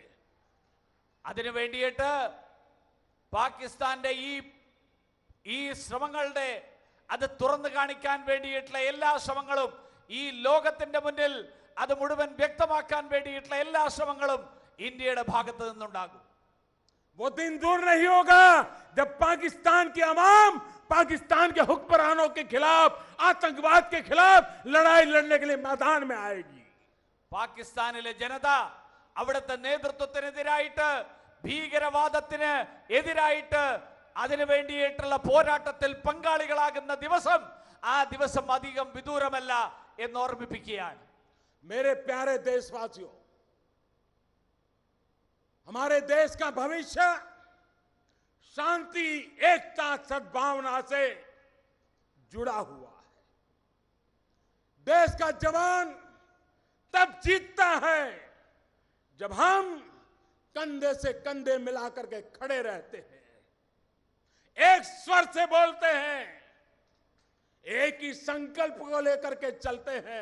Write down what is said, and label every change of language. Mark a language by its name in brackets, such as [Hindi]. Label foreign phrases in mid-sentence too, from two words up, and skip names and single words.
[Malayalam] അതിനു വേണ്ടിയിട്ട് പാകിസ്ഥാന്റെ ഈ ശ്രമങ്ങളുടെ, അത് തുറന്നു കാണിക്കാൻ വേണ്ടിയിട്ടുള്ള എല്ലാ ശ്രമങ്ങളും, ഈ ലോകത്തിന്റെ മുന്നിൽ അത് മുഴുവൻ വ്യക്തമാക്കാൻ വേണ്ടിയിട്ടുള്ള എല്ലാ ശ്രമങ്ങളും ഇന്ത്യയുടെ ഭാഗത്ത് നിന്നുണ്ടാകും. [Hindi] वो दिन दूर नहीं होगा जब पाकिस्तान की आवाम पाकिस्तान के हुक्मरानों के खिलाफ, आतंकवाद के खिलाफ लड़ाई लड़ने के लिए मैदान में आएगी. [Malayalam] പാകിസ്ഥാനിലെ ജനത അവിടുത്തെ നേതൃത്വത്തിനെതിരായിട്ട്, ഭീകരവാദത്തിന് എതിരായിട്ട്, അതിനു വേണ്ടിയിട്ടുള്ള പോരാട്ടത്തിൽ പങ്കാളികളാകുന്ന ദിവസം, ആ ദിവസം അധികം വിദൂരമല്ല എന്ന് ഓർമ്മിപ്പിക്കുകയാണ്. [Hindi] मेरे प्यारे देशवासियों, हमारे देश का भविष्य शांति, एकता, सद्भावना से जुड़ा हुआ है. देश का जवान तब जीतता है जब हम कंधे से कंधे मिलाकर के खड़े रहते हैं, एक स्वर से बोलते हैं, एक ही संकल्प को लेकर के चलते हैं।